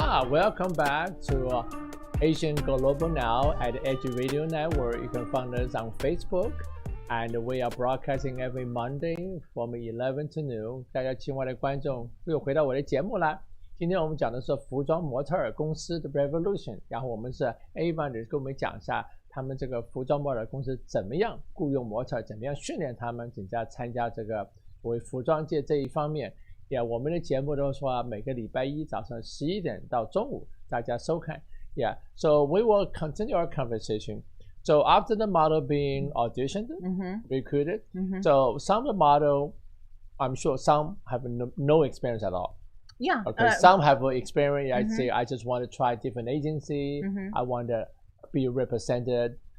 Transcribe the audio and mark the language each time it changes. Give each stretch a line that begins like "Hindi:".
English: Welcome back to Asian Global Now at Edge Radio Network. You can find us on Facebook, and we are broadcasting every Monday from 11 to noon.
Chinese: 大家亲爱的观众，又回到我的节目啦。今天我们讲的是服装模特儿公司的 Revolution， 然后我们是 Avon 的跟我们讲一下他们这个服装模特儿公司怎么样雇佣模特儿，怎么样训练他们，怎么样参加这个为服装界这一方面。我们的节目都说每个礼拜一早上11点到中午大家收看。
English: So we will continue our conversation. So after the model being auditioned, recruited, so some of the model, I'm sure some have no experience at all. Yeah. Okay. Some have experience. I say I just want to try different agency. I want to be represented.